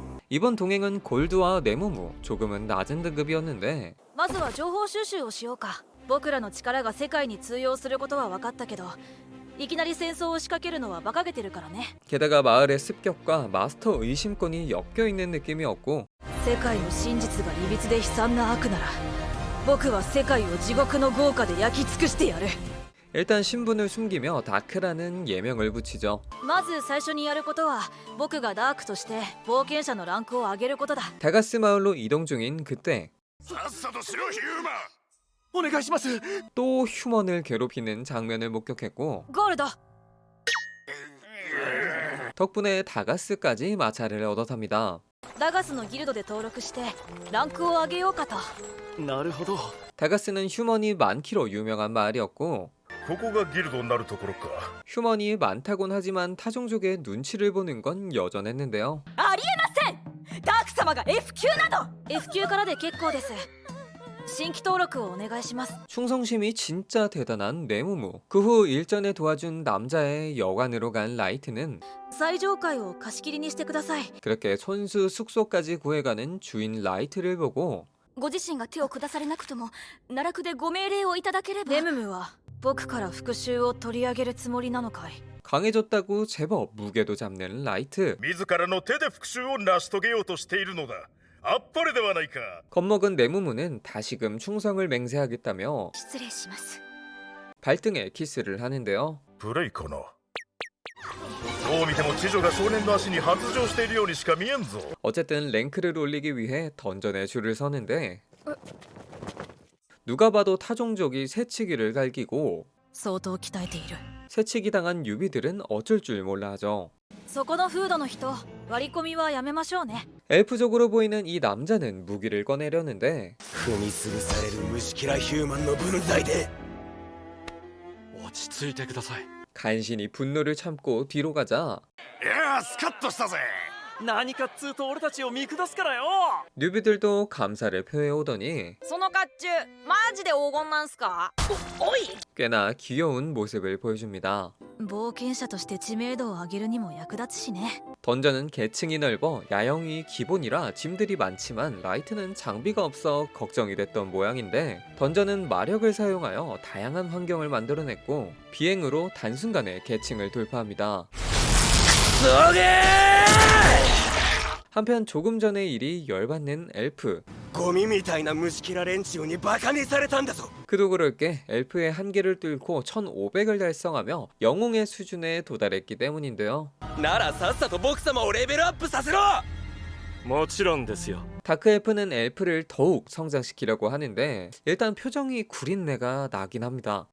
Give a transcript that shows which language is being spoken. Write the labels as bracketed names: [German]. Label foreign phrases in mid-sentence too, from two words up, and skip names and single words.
[Korean] 이번 동행은 골드와 네모무 조금은 낮은 등급이었는데 [Japanese] まずは情報収集をしようか。僕らの力が世界に通用することは分かったけど、いきなり戦争を仕掛けるのは馬鹿げてるからね。 [Korean] 게다가 마을의 습격과 마스터 의심권이 엮여있는 느낌이었고 [Japanese] 世界の真実がいびつで悲惨な悪なら、僕は世界を地獄の豪華で焼き尽くしてやる。 [Korean] 일단 신분을 숨기며 다크라는 예명을 붙이죠. [Japanese] まず最初にやることは、僕がダークとして冒険者のランクを上げることだ。 [Korean] 다가스 마을로 이동 중인 그때 [Japanese] さっさとしろヒューマンお願いします [Korean] 또 휴먼을 괴롭히는 장면을 목격했고 [Japanese] ゴールド。 [Korean] 덕분에 다가스까지 마찰을 얻어 탑니다. [Japanese] ダガスのギルドで登録してランクを上げようかと。なるほど [Korean] 다가스는 휴먼이 많기로 유명한 마을이었고 [Japanese] ここがギルドになるところか [Korean] 휴먼이 많다곤 하지만 타종족의 눈치를 보는 건 여전했는데요. [Japanese] ありえません。ダーク様が F 級など。 F 級からで結構です。新規登録をお願いします。 [Korean] 충성심이 진짜 대단한 네모무. 그 후 일전에 도와준 남자의 여관으로 간 라이트는 [Japanese] 最上階を貸し切りにしてください。 [Korean] 그렇게 손수 숙소까지 구해가는 주인 라이트를 보고 [Japanese] ご自身が手を下されなくとも奈落でご命令をいただければ。レムムは僕から復讐を取り上げるつもりなのかい？ [Korean] 강해졌다고 제법 무게도 잡는 라이트. [Japanese] 自らの手で復讐を成し遂げようとしているのだあっぱれではないか [Korean] 겁먹은 네모무는 다시금 충성을 맹세하겠다며 [Japanese] 失礼します。 [Korean] 발등에 키스를 하는데요. [Japanese] プレイかなどう見ても知女が少年の足に発情しているようにしか見えんぞ [Korean] 어쨌든 랭크를 올리기 위해 던전에 줄을 서는데 누가 봐도 타종족이 새치기를 갈기고 [Japanese] 相当鍛えている。 [Korean] 새치기 당한 유비들은 어쩔 줄 몰라 하죠. [Japanese] そこのフードの人、割り込みはやめましょうね。 [Korean] 엘프족으로 보이는 이 남자는 무기를 꺼내려는데 [Japanese] 踏みすぐされる虫嫌いヒューマンの分際で落ち着いてください。 [Korean] 간신히 분노를 참고 뒤로 가자 [Japanese] いやースカッとしたぜ何かっつうと俺たちを見下すからよ。 [Korean] 뉴비들도 감사를 표해오더니 [Japanese] その甲冑マジで黄金なんすか？おい [Korean] 꽤나 귀여운 모습을 보여줍니다. [Japanese] 冒険者として知名度を上げるにも役立つしね。 [Korean] 던전은 계층이 넓어 야영이 기본이라 짐들이 많지만 라이트는 장비가 없어 걱정이 됐던 모양인데 던전은 마력을 사용하여 다양한 환경을 만들어냈고 비행으로 단순간에 계층을 돌파합니다. 한편 조금 전의 일이 열받는 엘프. [Japanese] ゴミみたいな虫キラ連中にバカにされたんだぞ。 [Korean] 그도 그럴 게 엘프의 한계를 뚫고 1500을 달성하며 영웅의 수준에 도달했기 때문인데요. [Japanese] ならさっさと僕様をレベルアップさせろ。もちろんですよ。 [Korean] 다크 엘프는 엘프를 더욱 성장시키려고 하는데 일단 표정이 구린내가 나긴 합니다.